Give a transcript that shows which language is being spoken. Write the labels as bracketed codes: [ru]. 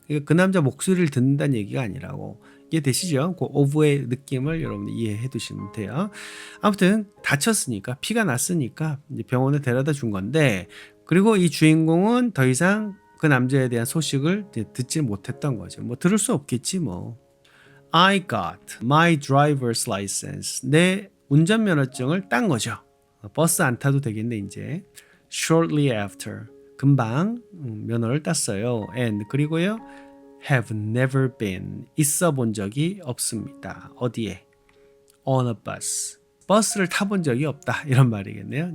[ko] 그러니까 그 남자 목소리를 듣는다는 얘기가 아니라고. 이해되시죠? 그 of의 느낌을 여러분 이해해 두시면 돼요. 아무튼 다쳤으니까 피가 났으니까 이제 병원에 데려다 준 건데 그리고 이 주인공은 더 이상 그 남자에 대한 소식을 듣지 못했던 거죠. 뭐 들을 수 없겠지 뭐. [en] I got my driver's license. [ko] 내 운전면허증을 딴 거죠. 버스 안 타도 되겠네 이제. [en] Shortly after. [ko] 금방 면허를 땄어요. and 그리고요 [en] have never been [ko] 있어 본 적이 없습니다. 어디에? [en] on a bus. [ko] 버스를 타본 적이 없다. 이런 말이겠네요.